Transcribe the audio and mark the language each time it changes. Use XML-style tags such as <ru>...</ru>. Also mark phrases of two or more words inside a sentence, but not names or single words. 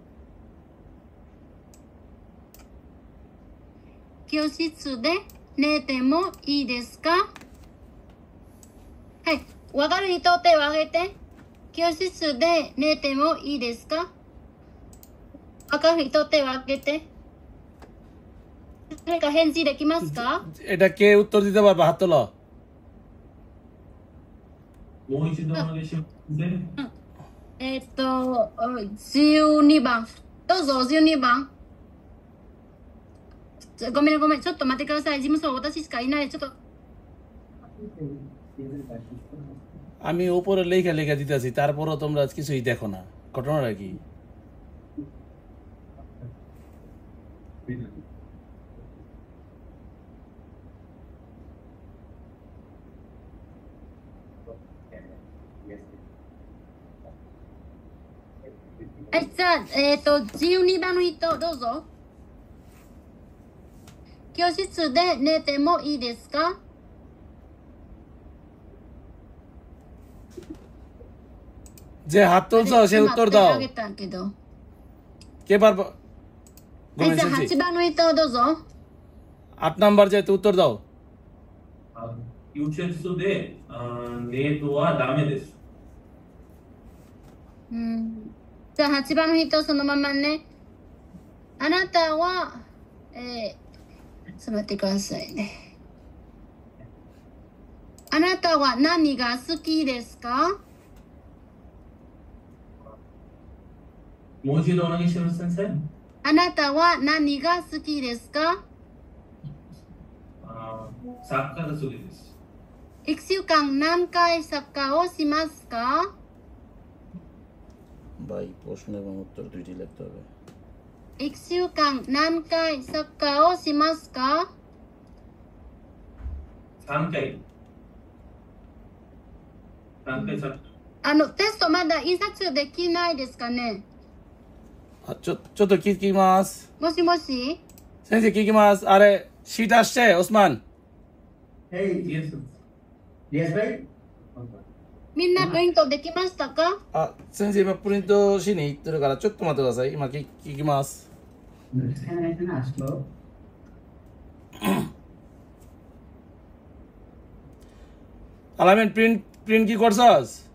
<ja>教室で寝てもいいですか？はい。わかる人手を挙げて。教室で寝てもいいですか？わかる人手を挙げて。誰か返事できますか？</ja> <bn>এটা কে উত্তর দিতে পারবে হাত তোলো।</bn> <ja>12 番。どうぞ、12番。ごめん。ちょっと待ってください。事務所、私しかいない。ちょっと。</ja> <bn>আমি উপরে লেখা দিতেছি, তারপরও তোমরা কিছুই দেখো না। ঘটনাটা কি?</bn> <ja>はい、じゃあ、12番の人、どうぞ。教室で寝てもいいですか？</ja> <bn>যে হাত তুলছো সে উত্তর দাও। কে পারবে?</bn> <ja>はい、じゃあ8番の人、どうぞ。</ja> <bn>8নাম্বার যে উত্তর দাও।</bn> <ja>教室でデートはダメです。じゃあ8番の人、そのままね。あなたは、ちょっと待ってくださいね。あなたは何が好きですか？もう一度お願いします、先生。あなたは何が好きですか？サッカーが好きです。 1週間何回サッカーをしますか？</ja> <bn>ভাই প্রশ্ন এবং উত্তর দুইটি লিখতে হবে।</bn> <ja>1 週間何回サッカーをしますか？3回。3回サッカー。テストまだ印刷できないですかね？ちょっと聞きます。もしもし先生聞きます。あれ、シートして、オスマン。</ja> <en>Hey, yes, bhai.</en> <ja>みんなプリントできましたか？先生今プリントしに行ってるからちょっと待ってください。今聞きます。</ja> <bn>আলামিন প্রিন্ট কি করছস?</bn>